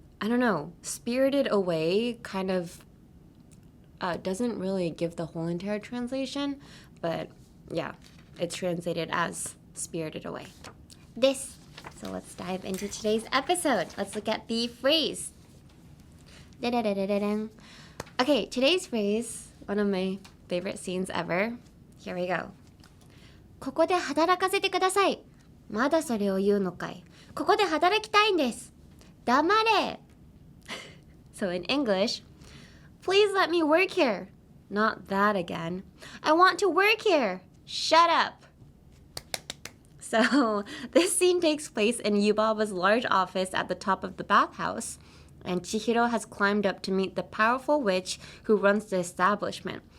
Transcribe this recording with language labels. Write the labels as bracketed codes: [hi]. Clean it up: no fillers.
[en] I don't know, spirited away kind of doesn't really give the whole entire translation, but yeah, it's translated as spirited away. This. So let's dive into today's episode. Let's look at the phrase. Da-da-da-da-da-dang. Okay, today's phrase, one of my favorite scenes ever. Here we go. [ja] ここで働かせてください。まだそれを言うのかい。ここで働きたいんです。黙れ. [en] So in English, please let me work here. Not that again. I want to work here. Shut up. So this scene takes place in Yubaba's large office at the top of the bathhouse, and Chihiro has climbed up to meet the powerful witch who runs the establishment.